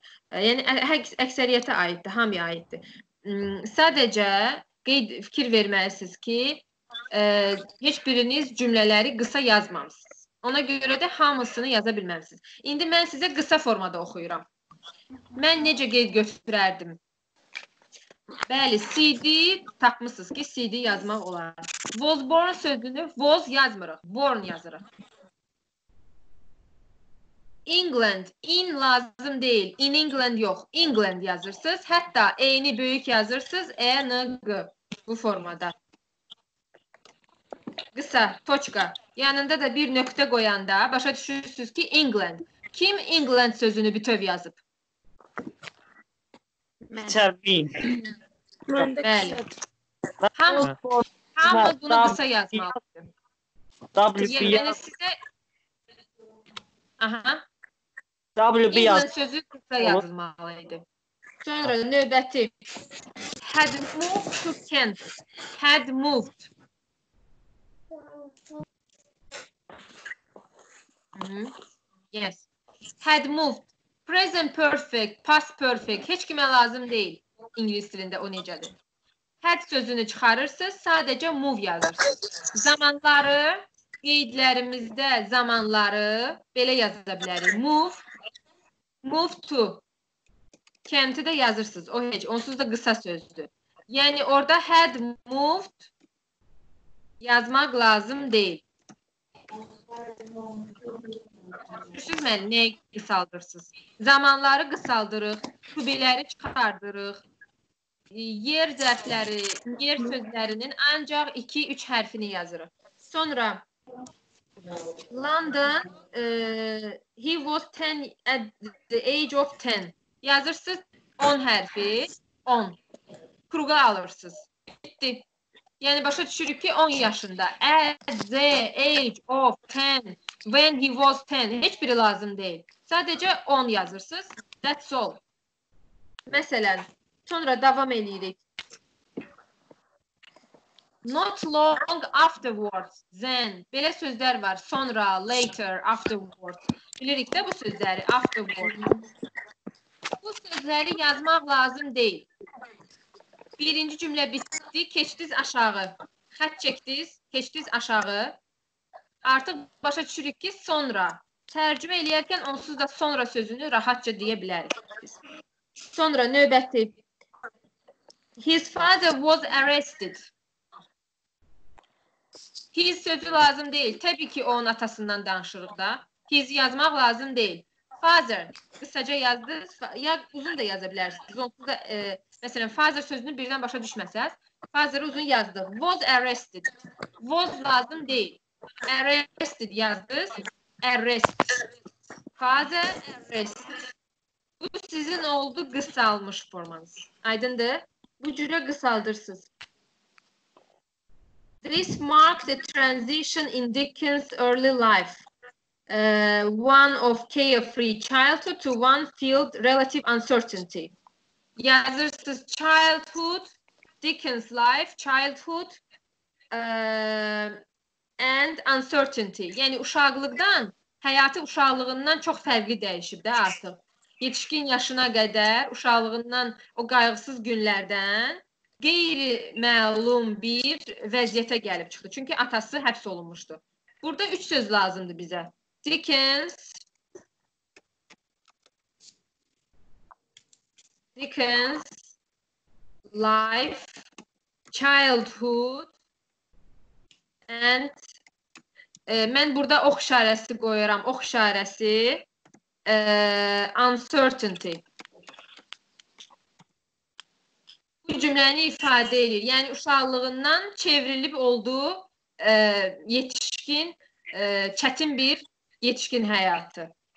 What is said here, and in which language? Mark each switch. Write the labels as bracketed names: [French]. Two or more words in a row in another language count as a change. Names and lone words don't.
[Azerbaijani] Yəni əksəriyyətə aiddir, hamıya aiddir. Sadəcə fikir verməlisiniz ki, heç biriniz cümlələri qısa yazmamısınız. Ona görə də hamısını yaza bilməlisiniz. İndi mən sizə qısa formada oxuyuram. Mən necə qeyd götürərdim? Bəli, CD tapmışsınız ki, CD yazmaq olar. [English] Was born [Azerbaijani] sözünü was yazmırıq, born yazırıq. England, in lazım deyil, [English] in England [Azerbaijani] yox, England yazırsınız. Hətta E-ni böyük yazırsınız, E-N-G bu formada. Qısa, toçka. Yanında da bir nöqtə qoyanda başa düşürsünüz ki, England. Kim England sözünü bütöv yazıb? Təbii. Bəli. Hamı bunu qısa yazmalıdır. Yəni sizə England sözü qısa yazılmalıydı. Sonra növbəti [English] had moved to Kent. Had moved. Yes. Had moved. Present perfect, past perfect. [Azerbaijani] Heç kimə lazım deyil. İngilis dilində o necədir? Had sözünü çıxarırsınız, sadəcə move yazırsınız. Zamanları, qeydlərimizdə zamanları belə yaza bilərik. [English] Move to. [Azerbaijani] Kenti də yazırsınız. O heç, onsuz da qısa sözdür. Yəni orada [English] had moved [Azerbaijani] yazmaq lazım deyil. Düşünün mən, nəyə qısaldırsınız? Zamanları qısaldırıq, kubiləri çıxardırıq. Yer zərfləri, yer sözlərinin ancaq 2-3 hərfini yazırıq. [English] Sonra London, he was 10 at the age of 10. [Azerbaijani] Yazırsınız 10 hərfi, 10. Kruğa alırsınız. Bitti. Yəni başa düşürük ki 10 yaşında. [English] At the age of 10. When he was 10. [Azerbaijani] Heç biri lazım deyil. Sadəcə 10 yazırsınız. [English] That's all. [Azerbaijani] Məsələn, sonra davam edirik. [English] Not long afterwards, then. [Azerbaijani] Belə sözlər var. Sonra, [English] later, afterwards. [Azerbaijani] Bilirik də bu sözləri. Afterwards. Bu sözləri yazmaq lazım deyil. Birinci cümlə bitdi, keçdiniz aşağı. Xət çəkdiniz, keçdiniz aşağı. Artıq başa düşürük ki, sonra. Tərcümə eləyərkən onsuz da sonra sözünü rahatca deyə bilərik. Sonra növbəti. [English] His father was arrested. [Azerbaijani] His sözü lazım deyil. Təbii ki, onun atasından danışırıq da. His yazmaq lazım deyil. Father, qısaca yazdınız, ya uzun da yaza bilərsiniz. Onsuz da, məsələn, father sözünü birdən başa düşməsəz, father uzun yazdıq. [English] Was arrested. [Azerbaijani] Was lazım deyil. Arrested yazdınız. [English] Arrest. Father arrested. [Azerbaijani] Bu sizin oldu qısalmış formanız. Aydındır? Bu cürə qısaldırsınız. [English] This marked a transition in Dickens' early life. One of carefree childhood to one filled relative uncertainty. Yazırsız childhood, Dickens' life, childhood, and uncertainty. [Azerbaijani] Yəni uşaqlıqdan, həyatı uşaqlığından çox fərqli dəyişib də artıq. Yetişkin yaşına qədər uşaqlığından o qayğısız günlərdən qeyri-məlum bir vəziyyətə gəlib çıxdı. Çünki atası həbs olunmuşdu. Burada 3 söz lazımdır bizə. [English] Dickens life, childhood and [Azerbaijani] mən burada ox işarəsi qoyuram. Ox işarəsi uncertainty. Bu cümləni ifadə edir. Yəni uşaqlığından çevrilib olduğu yetişkin, çətin bir yetişkin həyatı.